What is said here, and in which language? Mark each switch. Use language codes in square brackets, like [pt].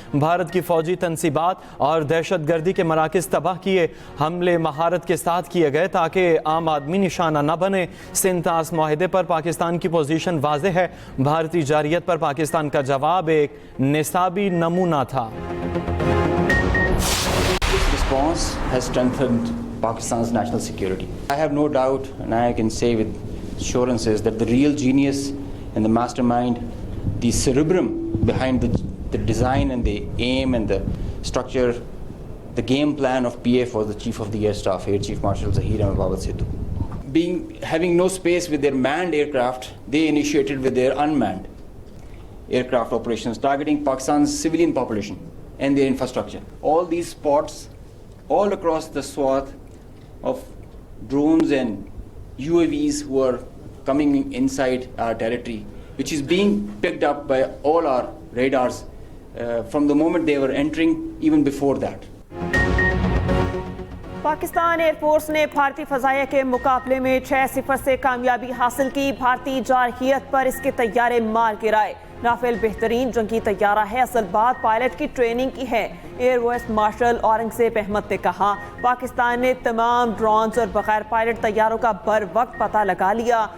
[hi] भारत की फौजी तनसीबात और दहशत गर्दी के मराकज़ तबाह किए। हमले महारत के साथ किए गए ताकि आम आदमी निशाना न बने। सिंतास माहिदे पर पाकिस्तान की पोजीशन वाज़ेह है। भारतीय जारियत पर पाकिस्तान का जवाब एक निसाबी नमूना था। [en] This response has strengthened Pakistan's national security. I have no doubt, and I can say with assurances, that the real genius and the mastermind, the cerebrum behind the design and the aim and the structure, the game plan of PF was the Chief of the Air Staff, Air Chief Marshal Zahir Ahmed Babad Sidhu. Having no space with their manned aircraft, they initiated with their unmanned aircraft operations, targeting Pakistan's civilian population and their infrastructure. All these spots, all across the swath of drones and UAVs who are coming inside our territory, which is being picked up by all our radars from the moment they were entering, even before that. [hi] Pakistan air force ने भारतीय फजाइया के मुकाबले में 6-0 से कामयाबी हासिल की। भारतीय जारहियत पर इसके तैयारे मार गिराए। राफेल बेहतरीन जंगी तैयारा है, असल बात पायलट की ट्रेनिंग की है। Air vice marshal Aurangzeb Ahmad ने कहा, पाकिस्तान ने तमाम ड्रोन्स और बगैर पायलट तैयारों का बर वक्त पता लगा लिया।